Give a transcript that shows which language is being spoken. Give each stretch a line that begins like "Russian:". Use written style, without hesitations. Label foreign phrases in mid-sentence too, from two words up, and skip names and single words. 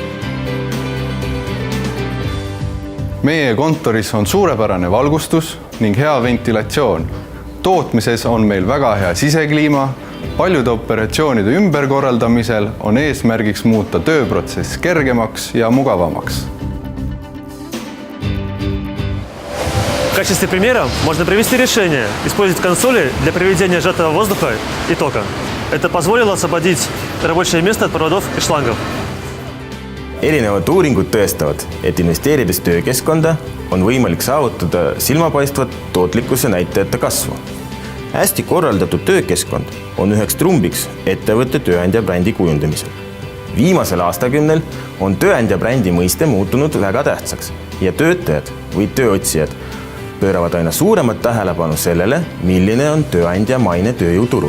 Estonian: Meie kontoris on suurepärane valgustus ning hea ventilatsioon. Tootmises on meil väga hea sisekliima. Paljude operatsioonide ümberkorraldamisel on eesmärgiks muuta tööprotsess kergemaks ja mugavamaks.
Russian: В качестве примера можно привести решение использовать консоли для приведения сжатого воздуха и тока. Это позволило освободить рабочее место от проводов и шлангов.
Estonian: Erinevad uuringud tõestavad, et investeerides töökeskkonda on võimalik saavutada silmapaistvat tootlikkuse näitajate kasvu. Hästi korraldatud töökeskkond on üheks trumbiks ettevõtte tööandja brändi kujundamisel. Viimasel aastakümnel on tööandja brändi mõiste muutunud väga tähtsaks ja töötajad või tööotsijad pööravad aina suuremat tähelepanu sellele, milline on tööandja maine tööjõuturul.